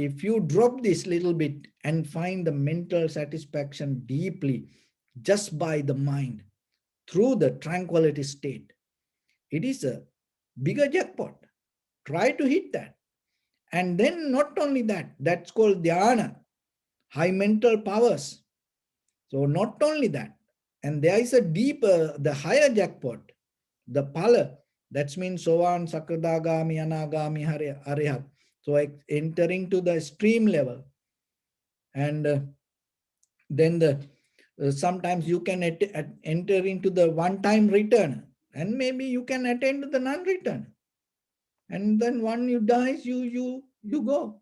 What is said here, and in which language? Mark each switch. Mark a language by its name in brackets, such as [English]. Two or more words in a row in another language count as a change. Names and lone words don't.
[English] If you drop this little bit and find the mental satisfaction deeply just by the mind through the tranquility state, it is a bigger jackpot. Try to hit that. And then not only that, that's called dhyana, high mental powers. So not only that, and there is a deeper, the higher jackpot, the pala, that means [Pali] sovan, sakradagami, anagami, arihat. [English] So entering to the stream level, and then the sometimes you can enter into the one-time return, and maybe you can attend to the non-return, and then when you dies, you go.